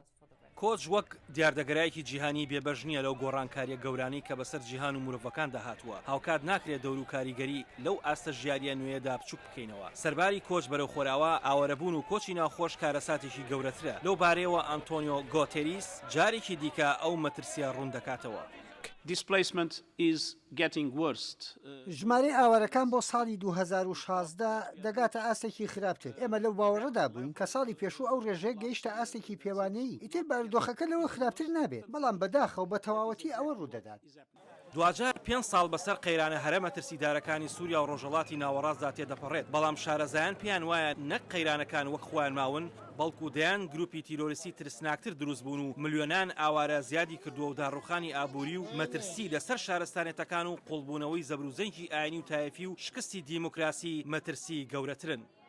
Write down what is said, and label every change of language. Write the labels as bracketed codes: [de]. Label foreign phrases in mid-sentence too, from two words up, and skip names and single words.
[ckb] کۆچ وەک دیاردەگەرایەکی جیهانی بێبەش نییە لەو گۆڕانکاریە گەورانی کە بەسەر جیهان و مرۆڤەکان داهاتووە. هاوکات ناکرێت دەور و کاریگەری لەو ئاستە ژیاریە نوێدا بچووک بکەینەوە. سەرباری کۆچ بەرەو خۆراوە ئاوارەبوون و کۆچی ناوخۆش کارەساتێکی گەورەترە. لەو بارەیەوە ئەنتۆنیۆ گۆتێریس جارێکی دیکە ئەو مەترسیە ڕوون دەکاتەوە. [en] Displacement is getting worse. [ckb] ژمارەی ئاوارەکان بۆ ساڵی 2016 دەگاتە ئاستێکی خراپتر. ئێمە لەو باوەڕەدا بووین کە ساڵی پێشوو ئەو ڕێژەیە گەیشتە ئاستێکی پێوانەیی. ئیتر بارودۆخەکە لەوە خراپتر نابێت، بەڵام بەداخەوە بە تەواوەتی ئەوە ڕوودەدات. دوجار 5 ساڵ بەسەر قەیرانە هەرە مەترسیدارەکانی سووریا و ڕۆژهەڵاتی ناوەڕاستدا تێدەپەڕێت، بەڵام شارەزایان پێیان وایە نەک قەیرانەکان وەک خۆیان ماون، بەڵکو دەیان گروپی تیرۆریستی ترسناکتر دروست بوون و ملیۆنان ئاوارە زیادی کردووە و داڕوخانی ئابووری و مەترسی لەسەر شارستانێتەکان و قوڵبوونەوەی زەبروزەنگی ئاینی و تایەفی و شکستی دیموکراسی مەترسی گەورەترن.